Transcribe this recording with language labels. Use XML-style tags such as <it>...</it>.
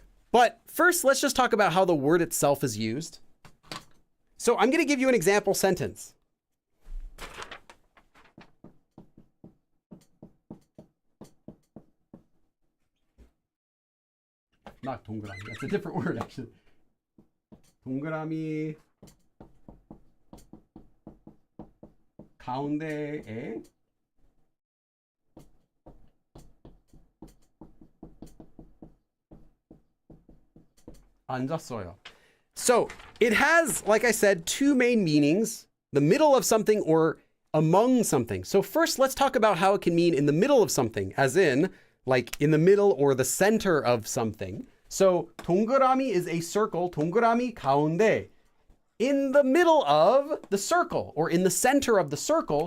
<en>But first, let's just talk about how the word itself is used. So I'm going to give you an example sentence. Not 동그라미. That's a different word, actually.</en> <ko>동그라미 가운데에 앉았어요.</ko> <en>So it has, like I said, two main meanings: the middle of something or among something. So first, let's talk about how it can mean in the middle of something, as in like in the middle or the center of something. So 동그라미 is a circle.</en> <ko>동그라미 가운데,</ko> <en>in the middle of the circle or in the center of the circle.</en>